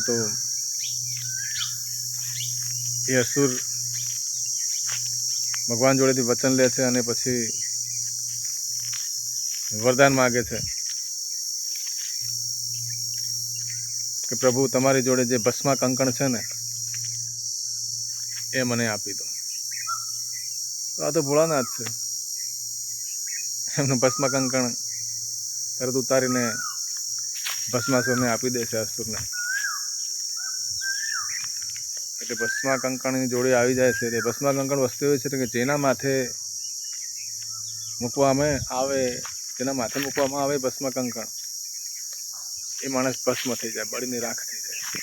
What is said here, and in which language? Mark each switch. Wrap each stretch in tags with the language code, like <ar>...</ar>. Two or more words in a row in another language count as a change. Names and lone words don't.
<gu>તો એ અસુર ભગવાન જોડેથી વચન લે છે અને પછી વરદાન માગે છે કે પ્રભુ તમારી જોડે જે ભસ્મા કંકણ છે ને એ મને આપી દો। તો આ તો ભોળાનાથ છે, એમનું ભસ્મા કંકણ તરત ઉતારીને ભસ્માસુરને આપી દે છે, અસુરને। એટલે ભસ્મા કંકણની જોડે આવી જાય છે। તે ભસ્મા કંકણ વસ્તુ એવી છે કે જેના માથે મૂકવામાં આવે, જેના માથે મૂકવામાં આવે ભસ્મા કંકણ, એ માણસ ભસ્મ થઈ જાય, બળીને રાખ થઈ જાય।</gu>